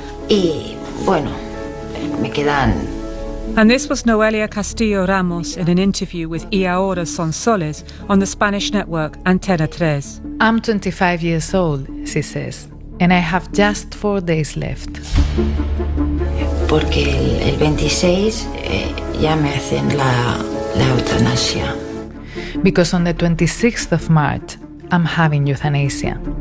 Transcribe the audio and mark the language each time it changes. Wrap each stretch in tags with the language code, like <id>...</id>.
<es>Y, bueno, me quedan...</es> <en>And this was Noelia Castillo Ramos in an interview with Y Ahora Son Soles on the Spanish network Antena 3. I'm 25 years old, she says, and I have just 4 days left.</en> <es>Porque el 26 ya me hacen la eutanasia.</es> <en>Because on the 26th of March, I'm having euthanasia.</en>